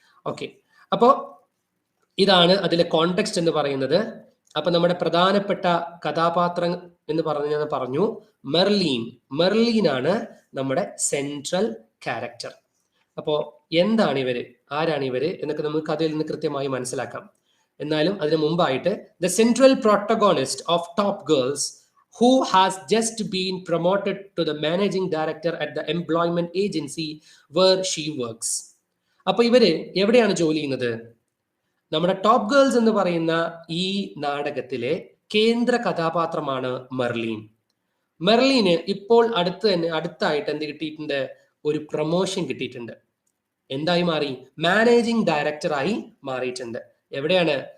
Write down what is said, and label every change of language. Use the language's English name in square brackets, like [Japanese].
[Malayalam] Okay, അപ്പോൾ ഇതാണ് അതിലെ കോണ്ടെക്സ്റ്റ് എന്ന് പറയുന്നത്. അപ്പൊ നമ്മുടെ പ്രധാനപ്പെട്ട കഥാപാത്രം എന്ന് പറഞ്ഞു മെർലീനാണ് നമ്മുടെ സെൻട്രൽ ക്യാരക്ടർ. അപ്പോൾ എന്താണ് ഇവര്, ആരാണ് ഇവര് എന്നൊക്കെ നമുക്ക് കഥയിൽ നിന്ന് കൃത്യമായി മനസ്സിലാക്കാം. എന്നാലും അതിനു മുമ്പായിട്ട് [English] The central protagonist of Top Girls who has just been promoted to the managing director at the employment agency where she works. [Malayalam] അപ്പൊ ഇവര് എവിടെയാണ് ജോലി ചെയ്യുന്നത്? നമ്മുടെ ടോപ്പ് ഗേൾസ് എന്ന് പറയുന്ന ഈ നാടകത്തിലെ കേന്ദ്ര കഥാപാത്രമാണ് മെർലീന് ഇപ്പോൾ അടുത്തായിട്ട് എന്ത് കിട്ടിയിട്ടുണ്ട്? ഒരു പ്രൊമോഷൻ കിട്ടിയിട്ടുണ്ട്. എന്തായി മാറി? മാനേജിംഗ് ഡയറക്ടറായി മാറിയിട്ടുണ്ട്. എവിടെയാണ്?